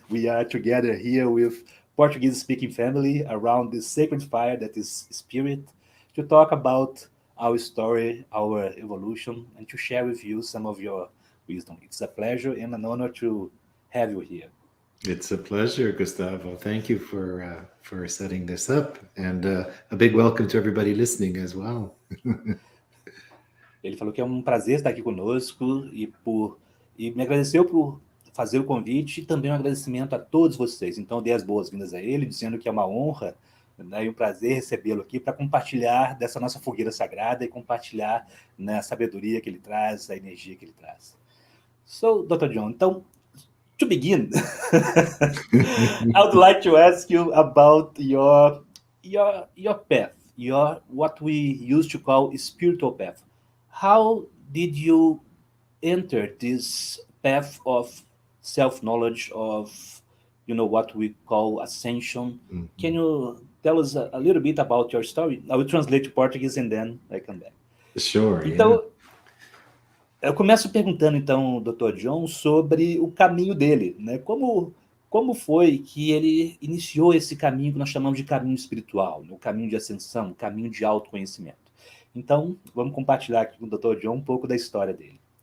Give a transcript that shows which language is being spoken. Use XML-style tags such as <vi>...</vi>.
<en>We are together here with Portuguese-speaking family around this sacred fire that is spirit, to talk about our story, our evolution, and to share with you some of your wisdom. It's a pleasure and an honor to have you here. It's a pleasure, Gustavo. Thank you for setting this up, and a big welcome to everybody listening as well.</en> <pt>Ele falou que é um prazer estar aqui conosco e me agradeceu por fazer o convite e também um agradecimento a todos vocês. Então, eu dei as boas-vindas a ele, dizendo que é uma honra, né, e um prazer recebê-lo aqui para compartilhar dessa nossa fogueira sagrada e compartilhar, né, a sabedoria que ele traz, a energia que ele traz.</pt> <en>So, Dr. John, então, to begin, I would like to ask you about your path, what we used to call spiritual path. How did you enter this path of self-knowledge, of what we call ascension? Mm-hmm. Can you tell us a little bit about your story? I will translate to Portuguese and then I come back. Sure.</en> <pt>Então, eu começo perguntando, então, Dr. John, sobre o caminho dele, né? Como foi que ele iniciou esse caminho que nós chamamos de caminho espiritual, o caminho de ascensão, o caminho de autoconhecimento? Então, vamos compartilhar aqui com o Dr. John um pouco da história dele.</pt>